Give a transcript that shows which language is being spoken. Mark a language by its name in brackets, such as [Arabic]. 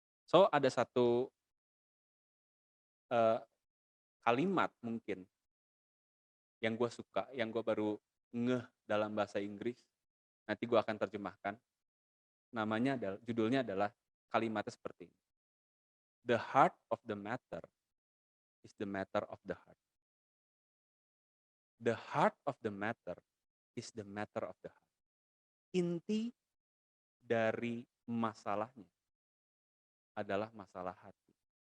[Indonesian] So, ada satu kalimat mungkin yang gue suka, yang gue baru ngeh dalam bahasa Inggris. Nanti gue akan terjemahkan. Judulnya adalah kalimatnya seperti ini. [English] The heart of the matter is the matter of the heart. The heart of the matter is the matter of the heart. [Indonesian] Inti dari masalahnya adalah masalah hati.